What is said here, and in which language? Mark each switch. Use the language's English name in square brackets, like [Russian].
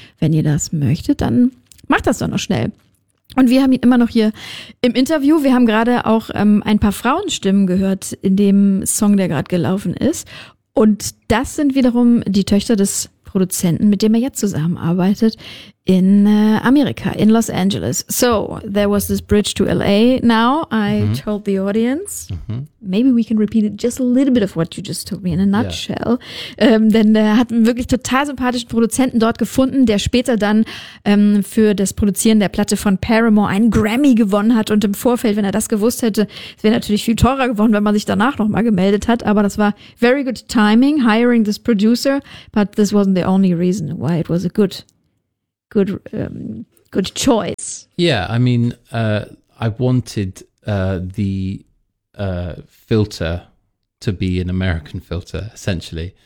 [German] Wenn ihr das möchtet, dann macht das doch noch schnell. Und wir haben ihn immer noch hier im Interview. Wir haben gerade auch ein paar Frauenstimmen gehört in dem Song, der gerade gelaufen ist. Und das sind wiederum die Töchter des Produzenten, mit dem er jetzt zusammenarbeitet in Amerika, in Los Angeles. [English] So, there was this bridge to LA now. I told the audience, maybe we can repeat it just a little bit of what you just told me in a nutshell. Yeah. [German] Denn er hat einen wirklich total sympathischen Produzenten dort gefunden, der später dann für das Produzieren der Platte von Paramore einen Grammy gewonnen hat. Und im Vorfeld, wenn er das gewusst hätte, es wäre natürlich viel teurer geworden, wenn man sich danach nochmal gemeldet hat. Aber das war [English] very good timing, hiring this producer. But this wasn't the only reason why it was a good choice. Yeah, I mean, I wanted the filter to be an American filter, essentially.